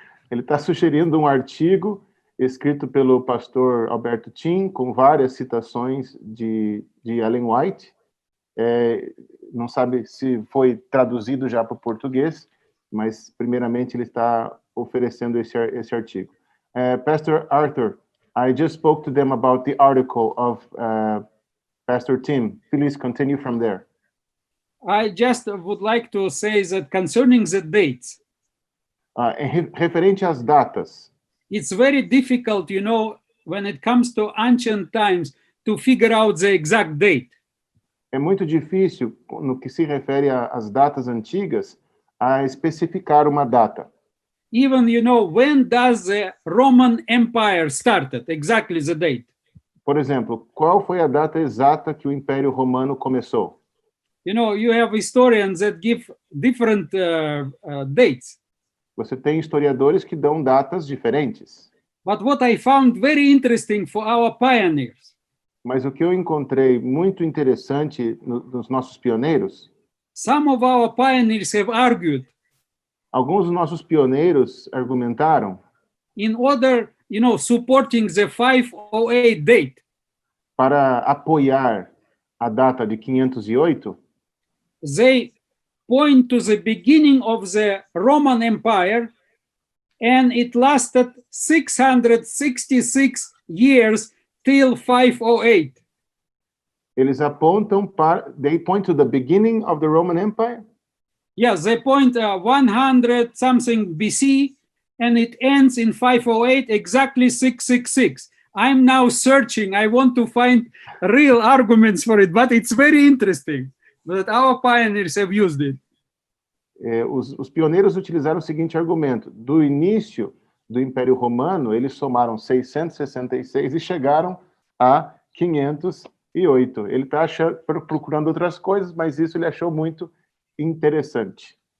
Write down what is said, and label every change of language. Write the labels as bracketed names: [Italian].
[Portuguese] Ele está sugerindo um artigo escrito pelo pastor Alberto Tim, com várias citações de Ellen White. Não sabe se foi traduzido já para o português, mas primeiramente ele está oferecendo esse artigo. [English] Pastor Arthur, I just spoke to them about the article of Pastor Tim. Please continue from there. I just would like to say that concerning the dates, [Portuguese] referente às datas, [English] it's very difficult, when it comes to ancient times, to figure out the exact date. [Portuguese] É muito difícil, no que se refere às datas antigas, a especificar uma data. [English] Even, when does the Roman Empire started? Exactly the date. [Portuguese] Por exemplo, qual foi a data exata que o Império Romano começou? [English] You have historians that give different dates. [Portuguese] Você tem historiadores que dão datas diferentes. [English] But what I found very interesting for our pioneers, [Portuguese] Mas o que eu encontrei muito interessante nos nossos pioneiros, [English] some of our pioneers have argued, [Portuguese] alguns dos nossos pioneiros argumentaram, [English] in order, supporting the 508 date, [Portuguese] para apoiar a data de 508, [English] they point to the beginning of the Roman Empire, and it lasted 666 years till 508. [Portuguese] eles apontam para, [English] they point to the beginning of the Roman Empire. Yes, they point 100 something BC, and it ends in 508, exactly 666. I'm now searching. I want to find real arguments for it, but it's very interesting that our pioneers have used it. [Portuguese] Os pioneiros utilizaram o seguinte argumento: do início do Império Romano, eles somaram 666 e chegaram a 508. Ele está procurando outras coisas, mas isso ele achou muito interessante.